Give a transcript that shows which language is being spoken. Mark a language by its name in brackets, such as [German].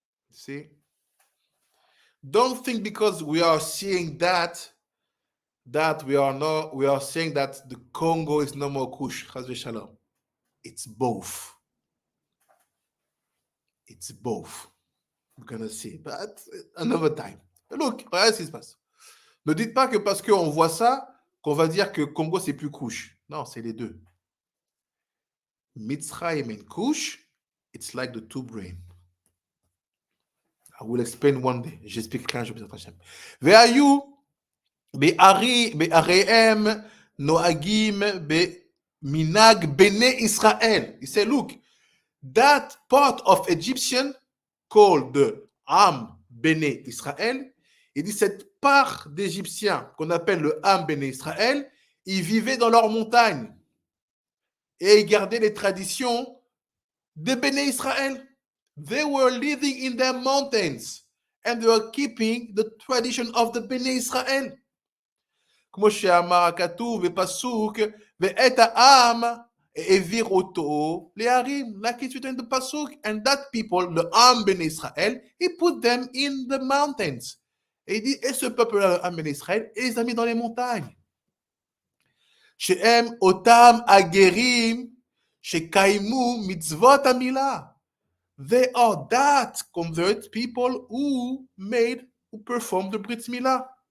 [English] You see? Don't think because we are seeing that we are saying that the Congo is no more Kush. It's both. It's both. We're gonna see, but another time. Look, [French] regardez ce qui se passe. Ne dites pas que parce qu'on voit ça, qu'on va dire que Congo c'est plus Kush. Non, c'est les deux. [English] Mitzrayim and Kush, it's like the two brain. I will explain one day. [French] J'expliquerai un jour. [Hebrew] Ve'ayu be'areem noagim be'minag Bnei Israel. [English] He said, look, that part of Egyptian called the Am Bnei Israel, [French] il dit cette part d'Égyptiens qu'on appelle le Am Bnei Israel, ils vivaient dans leurs montagnes et ils gardaient les traditions de Bnei Israel. [English] They were living in their mountains and they were keeping the tradition of the Bnei Israel. [Hebrew] כמו שאמר הכתוב בפסוק ואת העם העביר אותו להרים, [English] like it's written in the pasuk, and that people, the Am Bnei Israel, he put them in the mountains. [French] Et il dit, et ce peuple-là, le Am Bnei Israel, et les a mis dans les montagnes. [Hebrew] שהם אותם הגרים שקיימו מצוות המילה. [English] They are that convert people who performed the Brit Milah.